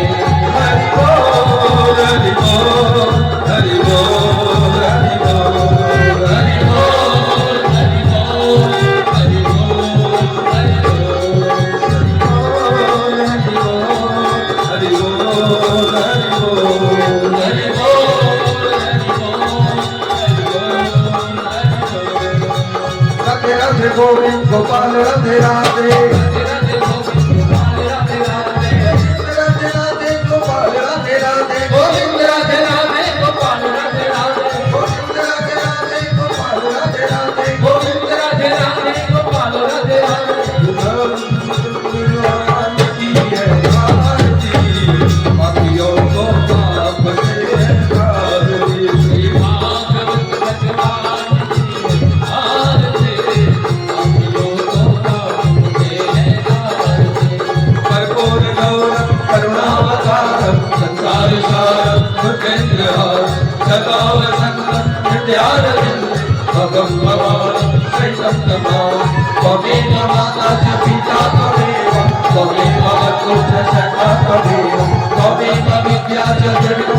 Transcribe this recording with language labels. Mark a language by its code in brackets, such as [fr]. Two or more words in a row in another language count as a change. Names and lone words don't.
[hi] हरि बोल हरि बोल हरि बोल हरि बोल हरि हरि बोल हरि बोल हरि बोल हरि बोल हरि बोल हरि बोल हरि राधे राधे गोविंद गोपाल राधे राधे राधे राधे गोपाल राधे राधे गोविंद राधे राधे गोपाल राधे राधे गोविंद राधे राधे गोपाल राधे राधे भगवान की है आरती पापियों को पाप से तारी कर्पूर [sa] गौरम करुणावतारम संसार सारम भूपेन्द्रहारम सदा वसंतम हृदयारविंद भगं भवानं शैतं नमामि त्वमेव माता च पिता त्वमेव त्वमेव वक्रतुण्ड शक्ता त्वमेव त्वमेव विद्या च जगतं